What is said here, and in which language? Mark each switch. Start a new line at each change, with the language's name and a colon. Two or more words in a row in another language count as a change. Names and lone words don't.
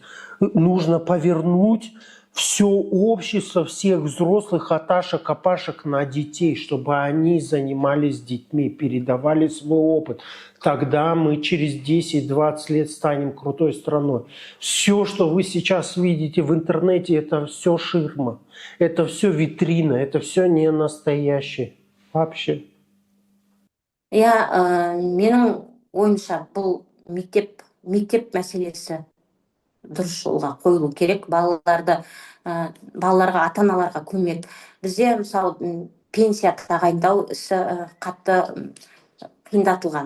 Russian: Нужно повернуть все общество, всех взрослых от Ашек, Апашек на детей, чтобы они занимались детьми, передавали свой опыт. Тогда мы через 10-20 лет станем крутой страной. Все, что вы сейчас видите в интернете, это все ширма, это все витрина, это все не настоящее. Вообще.
Kazakh: Менің ойымша бұл мектеп мәселесі дұрыс жолға қойылу керек. Балаларға, ата-аналарға көмек. Бізде мысалы пенсия тағайындау ісі қатты қиындатылған.